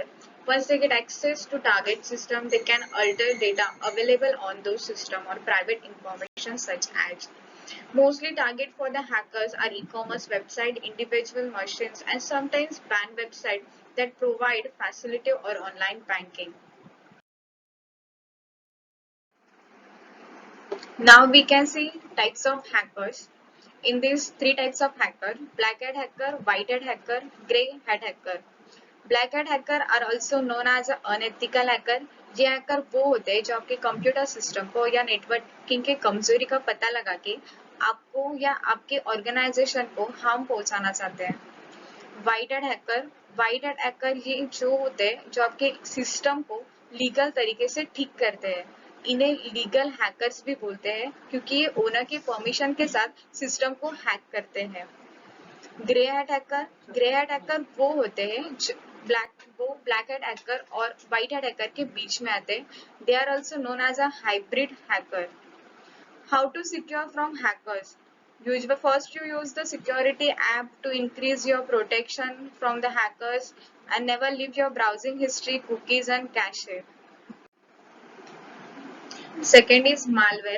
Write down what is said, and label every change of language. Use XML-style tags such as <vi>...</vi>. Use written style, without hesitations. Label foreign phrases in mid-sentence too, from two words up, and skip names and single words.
<en>Once they get access to target system, they can alter data available on those system or private information such as mostly target for the hackers are e-commerce website, individual machines, and sometimes banned websites that provide facility or online banking. Now we can see types of hackers. In these three types of hacker, black hat hacker, white hat hacker, grey hat hacker. black hat hacker are also known as unethical hacker.</en> <hi>ये हैकर वो होते हैं जो आपके</hi> <en>computer system</en> <hi>को या नेटवर्किंग के कमजोरी का पता लगा के आपको या आपके ऑर्गेनाइजेशन को हार्म पहुंचाना चाहते हैं।</hi> <en>white hat hacker</en> <hi>ये जो होते हैं जो आपके सिस्टम को लीगल तरीके से ठीक करते हैं। इन्हें</hi> <en>legal hackers</en> <hi>भी बोलते हैं क्योंकि ये ओनर की परमिशन के साथ सिस्टम को हैक करते हैं।</hi> <en>grey hat hacker</en> <hi>वो होते हैं वो</hi> <en>black hat hacker</en> <hi>और</hi> <en>white hat hacker</en> <hi>के बीच में आते हैं।</hi> <en>they are also known as a hybrid hacker. How to secure from hackers? First, you use the security app to increase your protection from the hackers and never leave your browsing history, cookies, and cache. Second is malware.</en>